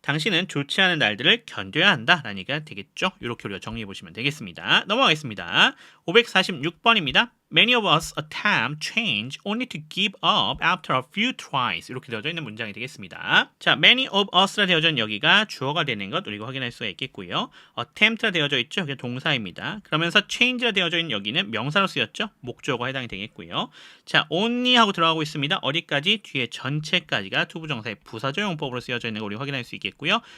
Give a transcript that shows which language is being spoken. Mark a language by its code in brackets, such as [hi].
[ko] 당신은 좋지 않은 날들을 견뎌야 한다. 라는 얘기가 되겠죠. 이렇게 우리가 정리해 보시면 되겠습니다. 넘어가겠습니다. 546번입니다. [en] Many of us attempt change only to give up after a few tries. [ko] 이렇게 되어져 있는 문장이 되겠습니다. 자, [en] many of us [ko] 라 되어져 있는 여기가 주어가 되는 것 우리가 확인할 수가 있겠고요. attempt라 되어져 있죠. 여기 동사입니다. 그러면서 change라 되어져 있는 여기는 명사로 쓰였죠. 목적어가 해당이 되겠고요. 자, only 하고 들어가고 있습니다. 어디까지? 뒤에 전체까지가 투부정사의 부사조용법으로 쓰여져 있는 거 우리 확인할 수 있겠고요.